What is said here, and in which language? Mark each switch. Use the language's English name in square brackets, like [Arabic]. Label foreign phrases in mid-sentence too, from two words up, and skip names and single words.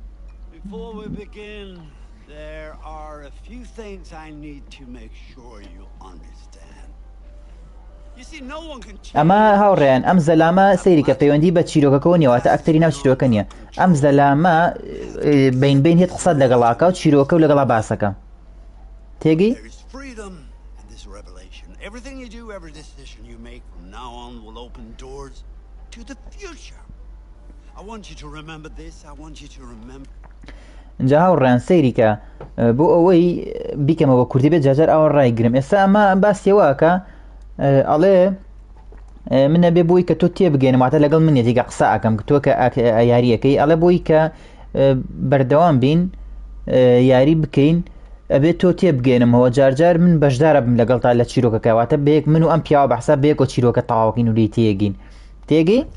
[Central Kurdish] ئەمە هاوڕێیان ئەم زەلامە سەیری کە پەیوەندی بە چیرۆکەکەەوە نیەواتە ئەکتەری ناو چیرۆکە نییە ئەم زەلامە بین هێت قسەت لەگەڵاکە و چیرۆکە و لەگەڵا باسەکە تێگەی [English] Everything you do, every decision you make from now on will open doors to the future. I want you to remember this. I want you to remember. [Central Kurdish] جا هاوڕێیان سەیری کە بۆ ئەوەی بیکەمەوە کوردی بێت جاجار ئەوە ڕایگرم ئێستا ئەمە باسیەوەکە ئەڵێ منە بێ بۆی کە تۆ تێبگەێنماتە لەگەڵ منێتیگە قسە ئەەکەم تۆ کە یاریەکەی ئەڵێ بۆی کە بەردەوام بین یاری بکەین ئەبێت تۆ تێبگەێنمەوە جارجار من بەشدارە بم لەگەڵتا لە چیرۆکەکەواتە بەیەک من و ئەم پیاوە بەحسا بەیەکۆ چیرۆکە تەواوکەین و لی تێگین تێگەی